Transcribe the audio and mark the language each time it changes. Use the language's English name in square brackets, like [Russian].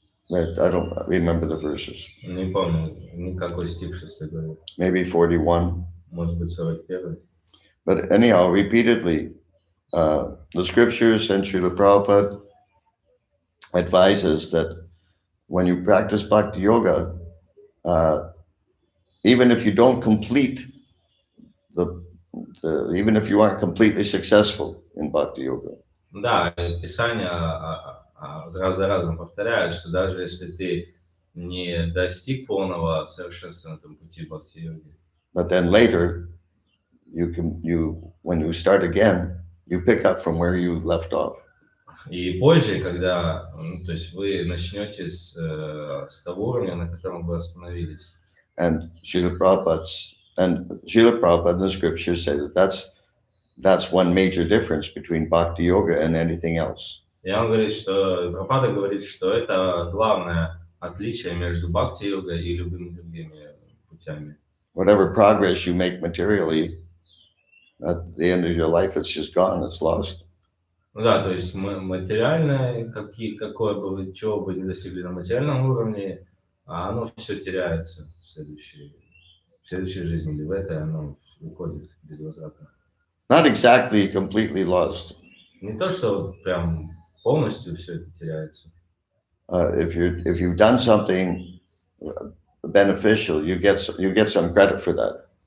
[English] I don't remember the verses. [Russian] Не помню, никакой стих 6 говорит. [English] Maybe 41. [Russian] Может быть, 41. [English] But anyhow, repeatedly, the scriptures and Srila Prabhupada advises that when you practice bhakti yoga, even if you don't complete even if you aren't completely successful in bhakti yoga. [Russian] Да, Писание раз за разом повторяет, что даже если ты не достиг полного совершенства на этом пути бхакти-йоги, [English] but then later, when you start again, you pick up from where you left off. [Russian] и позже, когда, то есть вы начнете с того уровня, на котором вы остановились. [English] And Srila Prabhupada and the scriptures say that that's one major difference between bhakti yoga and anything else. [Russian] И он говорит, что Прабхупада говорит, что это главное отличие между бхакти-йогой и любыми другими путями. [English] Whatever progress you make materially, at the end of your life, it's just gone, it's lost. [Russian] Ну да, то есть материальное, какое бы вы, чего бы не достигли на материальном уровне, оно все теряется в следующей жизни, или в этой оно уходит безвозвратно. [English] Not exactly completely lost. [Russian] Не то, что прям полностью все это теряется. [English] If you've done something beneficial, you get some credit for that.